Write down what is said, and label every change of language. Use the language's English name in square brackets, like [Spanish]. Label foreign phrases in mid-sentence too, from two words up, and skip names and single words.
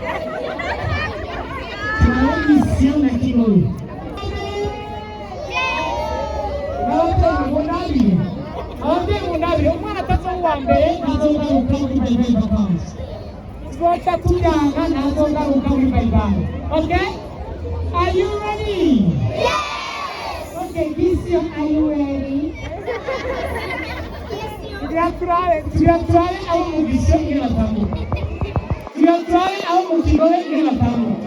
[Rundi] Twale Gisien na Kigobe. Ababyeyi munabire umwana ataza uwa mbere ntazogaruka muri bayibayi vacances. Tuzoca tubyanga ntazogaruka muri bayibayi. [English] Okay? Are you ready? Yes! Okay, Gisien, are you ready? [Rundi] Tuyaturare abo mu Gisien ngire batambuka. Tuyaturare abo mu Kigobe ngire batambuka.